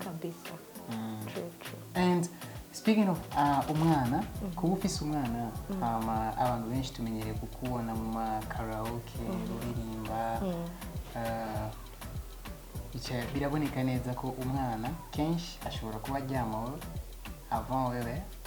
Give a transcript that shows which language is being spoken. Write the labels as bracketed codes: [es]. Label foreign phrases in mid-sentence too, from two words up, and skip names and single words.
[rw] kabisa. [en] True. And speaking of [rw] umwana, kuba ufise umwana abantu benshi tumenyereye kukubona mu ma karaoke uririmba biraboneka neza ko umwana kenshi ashobora kuba aryamaho avant wewe.